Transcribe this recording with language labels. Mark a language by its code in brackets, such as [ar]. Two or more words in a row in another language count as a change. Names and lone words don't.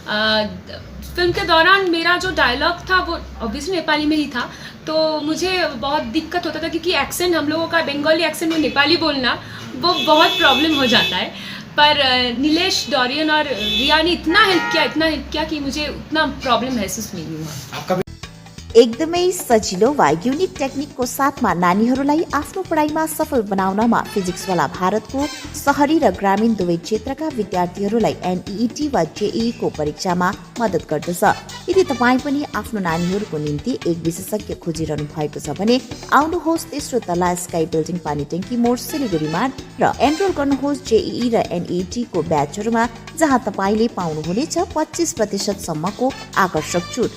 [hi] फिल्म के दौरान मेरा जो डायलॉग था वो ऑब्वियसली नेपाली में ही था, तो मुझे बहुत दिक्कत होता था, क्योंकि एक्सेंट हम लोगों का बंगाली एक्सेंट में नेपाली बोलना वो बहुत प्रॉब्लम हो जाता है। पर नीलेश, डोरियन और रिया ने इतना हेल्प किया कि मुझे उतना प्रॉब्लम महसुस नहीं हुआ। आपका [ne] एकदमै सजिलो वा युनिक टेक्निकको साथमा नानीहरूलाई आफ्नो पढाइमा सफल बनाउनमा फिजिक्सवाला भारतको सहरी र ग्रामीण दुवै क्षेत्रका विद्यार्थीहरूलाई एनईईटी वा जेईई को परीक्षामा मद्दत गर्दछ। यदि तपाईँ पनि आफ्नो नानीहरूको निम्ति एक विशेषज्ञ खोजिरहनु भएको छ भने आउनुहोस् तेस्रो तला स्काई बिल्डिङ पानी ट्याङ्की मोड सिलिगुडीमा र एनरोल गर्नुहोस् जेईई र एनईईटी को ब्याचहरूमा, जहाँ तपाईँले पाउनुहुनेछ 25% सम्मको आकर्षक छुट।